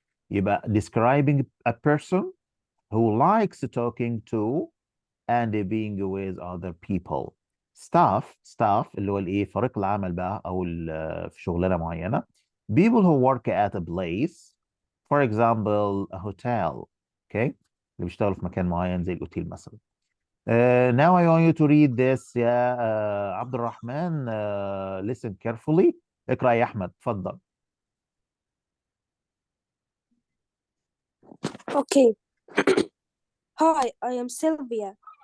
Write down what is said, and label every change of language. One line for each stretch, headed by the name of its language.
Arabic: يبقى
English: describing a person who likes talking to and being with other people.
Arabic: staff اللي هو الايه فريق العمل بقى او في شغلانه معينه.
English: people who work at a place for example a hotel.
Arabic: okay اللي بيشتغلوا في مكان معين زي الاوتيل مثلا.
English: now I want you to read this يا عبد الرحمن. listen carefully.
Arabic: اقرأ يا احمد اتفضل.
English: Okay. Hi, I am Sylvia.